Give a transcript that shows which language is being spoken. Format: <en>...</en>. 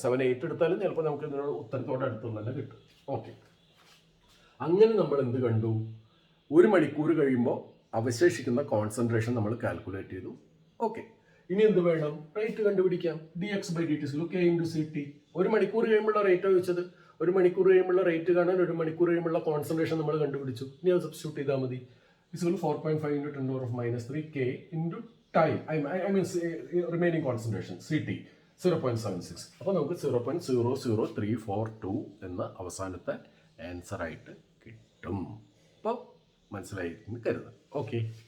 <ml>7-8 എടുത്താലും ചിലപ്പോൾ നമുക്ക് ഇതിനോട് ഉത്തരത്തോടെ അടുത്ത് തന്നെ കിട്ടും. ഓക്കെ, അങ്ങനെ നമ്മൾ എന്ത് കണ്ടു, 1 മണിക്കൂർ കഴിയുമ്പോൾ അവശേഷിക്കുന്ന കോൺസെൻട്രേഷൻ നമ്മൾ കാൽക്കുലേറ്റ് ചെയ്തു. ഓക്കെ, ഇനി എന്ത് വേണം, റേറ്റ് കണ്ടുപിടിക്കാം. dx/dt k × ct. 1 മണിക്കൂർ കഴിയുമ്പോഴുള്ള റേറ്റ് ചോദിച്ചത്. 1 മണിക്കൂർ കഴിയുമ്പോഴുള്ള റേറ്റ് കാണാൻ 1 മണിക്കൂർ കഴിയുമ്പോഴുള്ള കോൺസെൻട്രേഷൻ നമ്മൾ കണ്ടുപിടിച്ചു. ഇനി അത് സബ്സ്റ്റിറ്റ്യൂട്ട് ചെയ്താൽ മതി.</ml> <en>4.5 × 10⁻³ k into time, I mean remaining concentration ct 0.76.</en> <ml>അപ്പോൾ നമുക്ക് 0.00342 എന്ന അവസാനത്തെ ആൻസർ ആയിട്ട് കിട്ടും. അപ്പോൾ മനസ്സിലായി എന്ന് കരുതാം. ഓക്കെ.</ml>